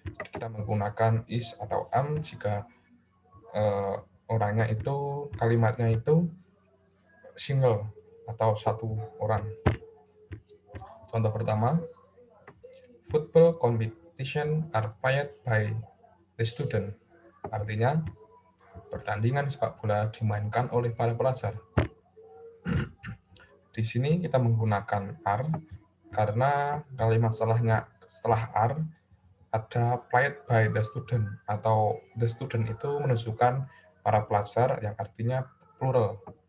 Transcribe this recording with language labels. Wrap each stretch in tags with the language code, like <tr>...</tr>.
<id>Kita menggunakan is atau am jika orangnya itu, kalimatnya itu single atau satu orang. Contoh pertama,</id> <en>football competition are played by the student.</en> <id>Artinya, pertandingan sepak bola dimainkan oleh para pelajar. Di sini kita menggunakan are karena kalimat setelah are ada</id> <en>played by the student,</en> <id>atau the student itu menunjukkan para pelajar yang artinya plural.</id>